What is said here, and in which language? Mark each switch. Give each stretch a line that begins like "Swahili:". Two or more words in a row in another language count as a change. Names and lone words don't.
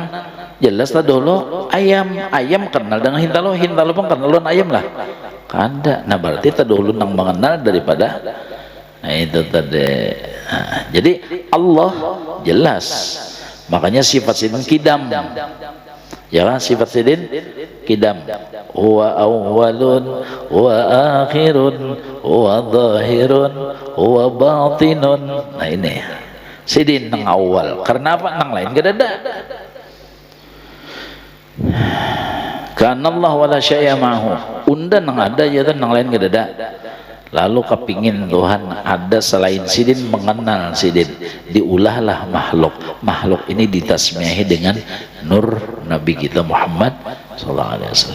Banjar: Jelas terdahulu ayam, ayam kenal dengan hintalo, hintalo pun kenal lon ayam lah. Kada. Nah berarti terdahulu nang mengenal daripada. Nah itu tadi. Nah, jadi Allah jelas. Makanya sifat sidin kidam, ya kan? Sifat sidin kidam.
Arabic: هو أولٌ، هو آخرٌ، هو ظاهرٌ، هو باطنٌ.
Banjar: Nah ini sidin nang awal. Karena apa? Nang lain gak ada.
Arabic: Karena Allah ولا شيء معه.
Banjar: Unda nang ada ya kan nang lain gak ada. Lalu kepingin Tuhan ada selain sidin, mengenal sidin, diulahlah makhluk ini ditasmiahi dengan nur Nabi kita Muhammad SAW.